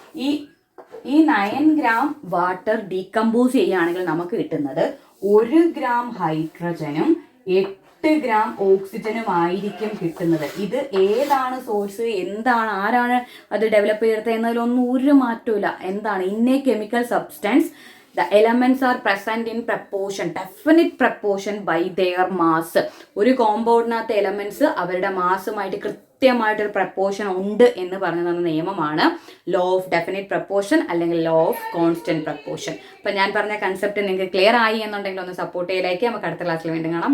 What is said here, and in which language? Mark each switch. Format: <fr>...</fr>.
<ml>ഈ 9 gram water decompose ചെയ്യുകയാണെങ്കിൽ നമുക്ക് കിട്ടുന്നത് 1 ഗ്രാം ഹൈഡ്രജനും 8 ഗ്രാം ഓക്സിജനും ആയിരിക്കും കിട്ടുന്നത്. ഇത് ഏതാണ് സോഴ്സ്, എന്താണ്, ആരാണ് അത് ഡെവലപ്പ് ചെയ്തെടുത്തത് എന്നതിലൊന്നും ഒരു മാറ്റമില്ല. എന്താണ്?</ml> <en>In a chemical substance the elements are present in proportion, definite proportion by their mass.</en> <ml>ഒരു കോമ്പൗണ്ടിനകത്തെ എലമെന്റ്സ് അവരുടെ മാസുമായിട്ട് കൃത്യമായിട്ടൊരു പ്രപ്പോർഷൻ ഉണ്ട് എന്ന് പറഞ്ഞു തന്ന നിയമമാണ് ലോ ഓഫ് ഡെഫിനിറ്റ് പ്രപ്പോർഷൻ അല്ലെങ്കിൽ ലോ ഓഫ് കോൺസ്റ്റന്റ് പ്രപ്പോർഷൻ. അപ്പം ഞാൻ പറഞ്ഞ കൺസെപ്റ്റ് നിങ്ങൾക്ക് ക്ലിയർ ആയി എന്നുണ്ടെങ്കിൽ ഒന്ന് സപ്പോർട്ട് ചെയ്യലേക്ക്. നമുക്ക് അടുത്ത ക്ലാസ്സിൽ വീണ്ടും കാണാം.</ml>